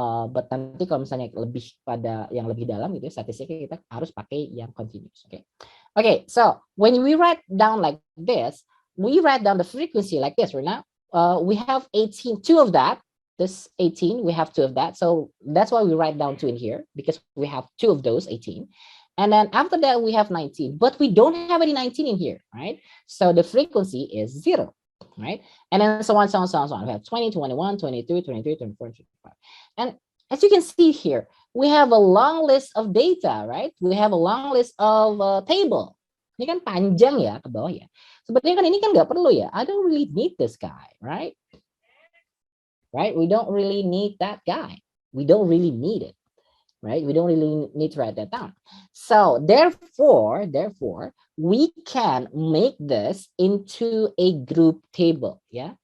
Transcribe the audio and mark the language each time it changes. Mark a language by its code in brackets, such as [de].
[en] But [id] nanti kalau misalnya yang lebih dalam gitu, statistiknya kita harus pakai yang continuous. [en] Okay. Okay, so when we write down like this, we write down the frequency like this right now. We have 18, two of that. This 18, we have two of that. So that's why we write down 2 in here, because we have 2 of those 18. And then after that, we have 19, but we don't have any 19 in here, right? So the frequency is 0, right? And then so on, so on, so on, so on. We have 20, 21, 22, 23, 24, 25. And as you can see here, we have a long list of data, right? We have a long list of table. [id] Ini kan panjang ya ke bawah ya. Sebenarnya kan ini kan nggak perlu ya. [en] I don't really need this guy, right? Right? We don't really need that guy. We don't really need it, right? We don't really need to write that down. So therefore, we can make this into a group table, yeah?